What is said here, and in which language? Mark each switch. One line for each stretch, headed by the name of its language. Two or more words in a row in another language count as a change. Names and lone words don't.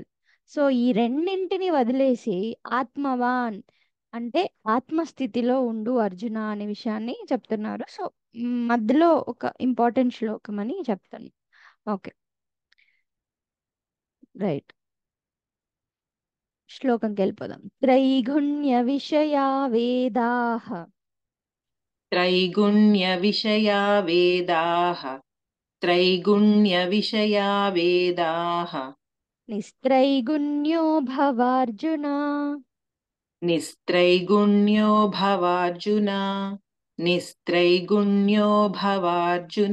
Telugu: సో ఈ రెండింటిని వదిలేసి ఆత్మవాన్ అంటే ఆత్మస్థితిలో ఉండు అర్జున అనే విషయాన్ని చెప్తున్నారు. సో మధ్యలో ఒక ఇంపార్టెంట్ శ్లోకం అని చెప్తాను.
English: okay right,
Telugu: శ్లోకంకి వెళ్ళిపోదాం.
Sanskrit: త్రైగుణ్య విషయా వేదాః त्रैगुण्य विषया वेदाः त्रैगुण्य विषया वेदाः निस्त्रैगुण्यो भवार्जुन निस्त्रैगुण्यो भवार्जुन निस्त्रैगुण्यो भवार्जुन